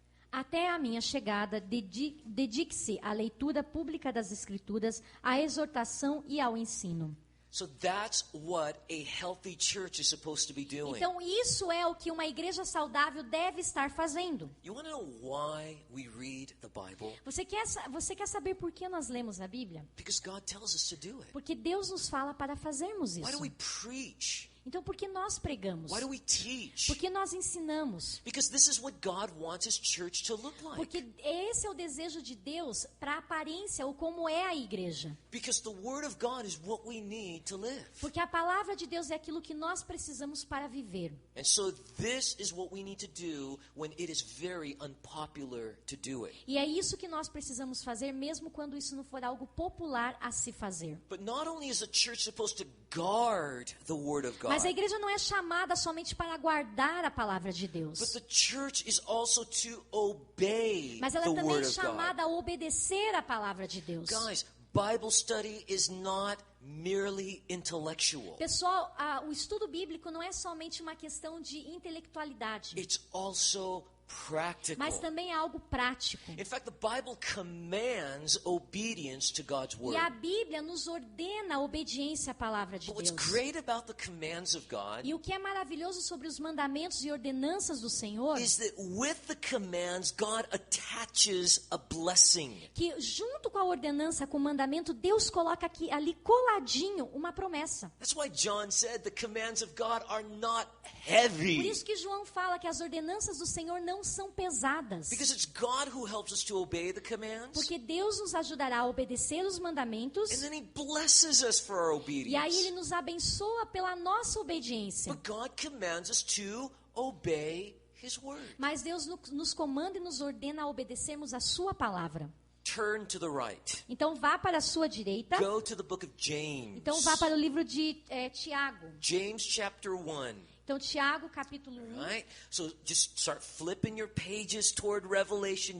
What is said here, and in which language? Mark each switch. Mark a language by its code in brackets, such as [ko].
[pt] Até a minha chegada, dedique-se à leitura pública das Escrituras, à exortação e ao ensino. [en] So that's what a healthy church is supposed to be doing. [pt] Então, isso é o que uma igreja saudável deve estar fazendo. [en] You want to know why we read the Bible? [pt] Você quer saber por que nós lemos a Bíblia? [en] Because God tells us to do it. [pt] Porque Deus nos fala para fazermos [en] Why do [pt] isso. [en] we preach? [pt] Então, por que nós pregamos? [en] Why do we teach? [pt] Por que nós ensinamos? [en] Because this is what God wants His church to look like. [pt] Porque esse é o desejo de Deus para a aparência ou como é a igreja. [en] Because the Word of God is what we need to live. [pt] Porque a palavra de Deus é aquilo que nós precisamos para viver. [en] And so this is what we need to do when it is very unpopular to do it. [pt] E é isso que nós precisamos fazer, mesmo quando isso não for algo popular a se fazer. [en] But not only is the church supposed to guard the Word of God, [pt] Mas a igreja não é chamada somente para guardar a palavra de [en] but [pt] Deus. [en] the church is also to obey [pt] Mas ela [en] the [pt] é também [en] Word of God. [pt] chamada a obedecer a palavra de Deus. [en] Guys, Bible study is not merely intellectual. [pt] Pessoal, o estudo bíblico não é somente uma questão de intelectualidade, [en] It's also practical. [pt] mas também é algo prático. [en] In fact, the Bible commands obedience to God's [pt] E [en] word. [pt] a Bíblia nos ordena a obediência à palavra de [en] But what's [pt] Deus. [en] great about the commands of God [pt] E o que é maravilhoso sobre os mandamentos e ordenanças do Senhor, [en] is that with the commands, God attaches a blessing. [pt] que junto com a ordenança, com o mandamento, Deus coloca ali coladinho uma promessa. [en] That's why John said the commands of God are not [pt] Por [en] heavy. [pt] isso que João fala que as ordenanças do Senhor não são pesadas. [en] Because it's God who helps us to obey the commands. [pt] Porque Deus nos ajudará a obedecer os mandamentos. [en] And then He blesses us for our [pt] E aí Ele [en] obedience. [pt] nos abençoa pela nossa obediência. [en] But God commands us to obey His word. [pt] Mas Deus nos comanda e nos ordena a obedecermos a sua palavra. [en] Turn to the right. [pt] Então vá para a sua direita. [en] Go to the book of James. [pt] Então vá para o livro de Tiago. [en] James chapter 1. [pt] Então Tiago, capítulo 1. [en] Right? So just start flipping your pages toward Revelation.